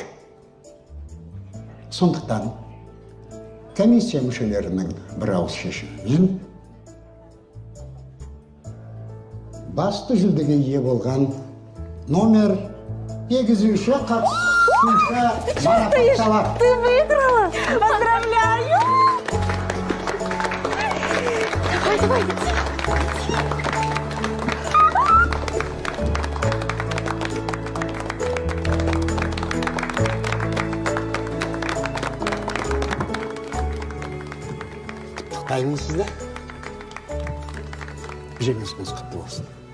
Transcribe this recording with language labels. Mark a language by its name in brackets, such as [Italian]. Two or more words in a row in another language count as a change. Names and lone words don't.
[Kazakh] Сондықтан комиссия мүшелерінің бір ауыз шешімімен басты жүлдеге ие болған номер 8-ші қатысушы марапатталады. [Russian] Ты выиграла! Поздравляю! Давай, давай! [Kazakh] Құттықтаймын сізді. Жеңісіңіз құтты болсын.